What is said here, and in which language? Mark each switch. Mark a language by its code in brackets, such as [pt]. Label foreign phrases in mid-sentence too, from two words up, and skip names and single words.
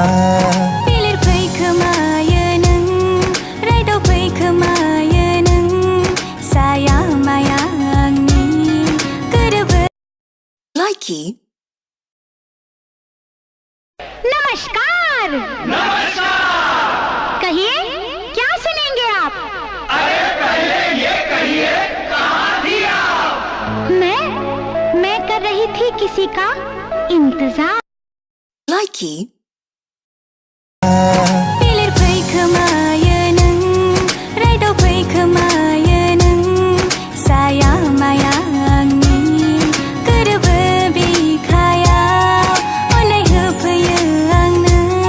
[brx] बिलिरफै खोमायो नों रायदाव फै खोमायो नों साया माया आंनि गोरोबो लाइकी [hi] नमस्कार कहिए क्या सुनेंगे आप अरे पहले ये कहिए कहाँ थी आप मैं कर रही थी किसी का इंतजार [brx] लाइकी बिलिरफै खोमायो नों रायदाव फै खोमायो नों साया माया आंनि गोरोबो बिखायाव अननाय होफैयो आंनो